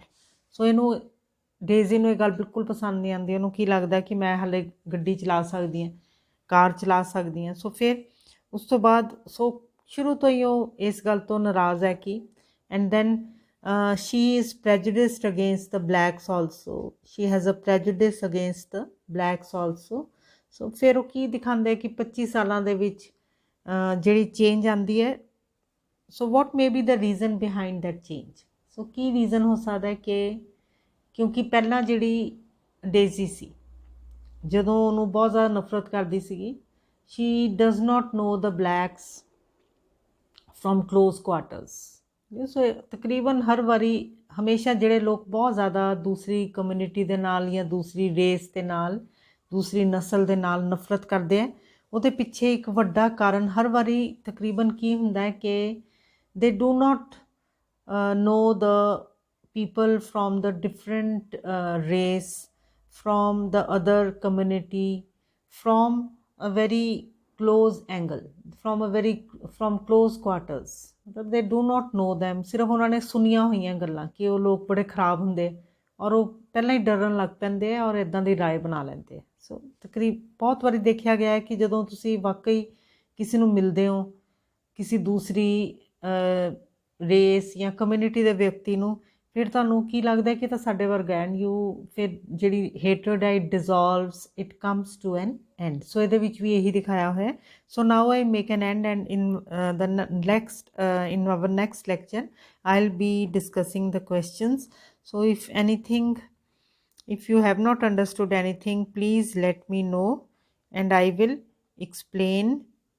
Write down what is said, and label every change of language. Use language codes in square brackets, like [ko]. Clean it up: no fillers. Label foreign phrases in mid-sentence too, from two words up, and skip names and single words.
[pa] ਸੋ ਇਹਨੂੰ ਡੇਜ਼ੀ ਨੂੰ ਇਹ ਗੱਲ ਬਿਲਕੁਲ ਪਸੰਦ ਨਹੀਂ ਆਉਂਦੀ, ਉਹਨੂੰ ਕੀ ਲੱਗਦਾ ਕਿ ਮੈਂ ਹਾਲੇ ਗੱਡੀ ਚਲਾ ਸਕਦੀ ਹਾਂ, ਕਾਰ ਚਲਾ ਸਕਦੀ ਹਾਂ। ਸੋ ਫਿਰ ਉਸ ਤੋਂ ਬਾਅਦ ਸ਼ੁਰੂ ਤੋਂ ਹੀ ਉਹ ਇਸ ਗੱਲ ਤੋਂ ਨਾਰਾਜ਼ ਹੈ ਕਿ [en] and then she is prejudiced against the blacks also, she has a prejudice against the blacks also। [pa] ਸੋ ਫਿਰ ਉਹ ਕੀ ਦਿਖਾਉਂਦੇ ਕਿ 25 ਸਾਲਾਂ ਦੇ ਵਿੱਚ ਜਿਹੜੀ ਚੇਂਜ ਆਉਂਦੀ ਹੈ। [en] So what may be the reason behind that change. [pa] ਸੋ ਕੀ ਰੀਜ਼ਨ ਹੋ ਸਕਦਾ ਕਿ ਕਿਉਂਕਿ ਪਹਿਲਾਂ ਜਿਹੜੀ ਡੇਜ਼ੀ ਸੀ ਜਦੋਂ ਉਹਨੂੰ ਬਹੁਤ ਜ਼ਿਆਦਾ ਨਫ਼ਰਤ ਕਰਦੀ ਸੀਗੀ, [en] she does not know the blacks from close quarters. [pa] ਸੋ ਤਕਰੀਬਨ ਹਰ ਵਾਰੀ ਹਮੇਸ਼ਾ ਜਿਹੜੇ ਲੋਕ ਬਹੁਤ ਜ਼ਿਆਦਾ ਦੂਸਰੀ ਕਮਿਊਨਿਟੀ ਦੇ ਨਾਲ ਜਾਂ ਦੂਸਰੀ ਰੇਸ ਦੇ ਨਾਲ ਦੂਸਰੀ ਨਸਲ ਦੇ ਨਾਲ ਨਫ਼ਰਤ ਕਰਦੇ ਹੈ, ਉਹਦੇ ਪਿੱਛੇ ਇੱਕ ਵੱਡਾ ਕਾਰਨ ਹਰ ਵਾਰੀ ਤਕਰੀਬਨ ਕੀ ਹੁੰਦਾ ਹੈ ਕਿ [en] they do not know the people from the different race, from the other community, from a very close angle, from close quarters। ਮਤਲਬ they do not know them। [pa] ਸਿਰਫ ਉਹਨਾਂ ਨੇ ਸੁਣੀਆਂ ਹੋਈਆਂ ਗੱਲਾਂ ਕਿ ਉਹ ਲੋਕ ਬੜੇ ਖਰਾਬ ਹੁੰਦੇ ਔਰ ਉਹ ਪਹਿਲਾਂ ਹੀ ਡਰਨ ਲੱਗ ਪੈਂਦੇ ਆ ਔਰ ਇੱਦਾਂ ਦੀ ਰਾਏ ਬਣਾ ਲੈਂਦੇ। ਸੋ ਬਹੁਤ ਵਾਰੀ ਦੇਖਿਆ ਗਿਆ ਹੈ ਕਿ ਜਦੋਂ ਤੁਸੀਂ ਵਾਕਈ ਕਿਸੇ ਨੂੰ ਮਿਲਦੇ ਹੋ, ਕਿਸੇ ਦੂਸਰੀ ਰੇਸ ਜਾਂ ਕਮਿਊਨਿਟੀ ਦੇ ਵਿਅਕਤੀ ਨੂੰ, ਫਿਰ ਤੁਹਾਨੂੰ ਕੀ ਲੱਗਦਾ ਕਿ ਤਾਂ ਸਾਡੇ ਵਰਗਾ [en] and you [pa] ਫਿਰ ਜਿਹੜੀ ਹੇਟਰਡ ਹੈ [en] it dissolves, it comes to an end. [pa] ਸੋ ਇਹਦੇ ਵਿੱਚ ਵੀ ਇਹੀ ਦਿਖਾਇਆ ਹੋਇਆ। [en] So now I make an end and in the next in our next lecture I'll be discussing the questions। so if you have not understood anything, please let me know and I will explain